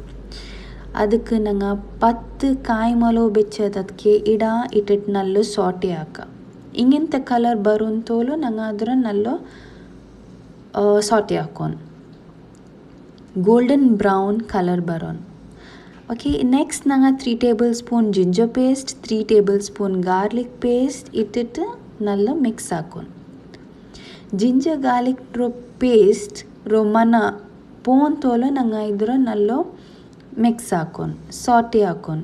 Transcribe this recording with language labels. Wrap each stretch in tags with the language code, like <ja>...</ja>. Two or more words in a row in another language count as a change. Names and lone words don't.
<kfa>ಅದಕ್ಕೆ ನಂಗೆ 10 ಕಾಯಿಮೊಲೋ ಬೆಚ್ಚದ ಅದಕ್ಕೆ ಇಟ್ಟಿಟ್ಟು ನಲ್ಲು ಸಾಟೆ ಹಾಕ. ಹಿಂಗಿಂತ ಕಲರ್ ಬರುವಂತೋಲು ನಂಗೆ ಅದರ ನಲ್ಲು ಸಾಟೆ ಹಾಕೋನು,</kfa> <en>golden brown colour</en> <kfa>ಬರೋನು.</kfa> <en>okay next</en> <kfa>ನಂಗೆ 3</kfa> <en>table spoon ginger paste,</en> <kfa>3</kfa> <en>table spoon garlic paste</en> <kfa>ಇಟ್ಟಿಟ್ಟು ನಲ್ಲ ಮಿಕ್ಸ್ ಹಾಕೋನು.</kfa> <en>ginger garlic</en> <kfa>ರೋ ಪೇಸ್ಟ್ ರೋ ಮನ ಪೋನ್ ತೋಲು ನಂಗೆ ಇದ್ರ ನಲ್ಲೋ ಮಿಕ್ಸ್ ಹಾಕೋನು, ಸಾಟೆ ಹಾಕೋನು.</kfa>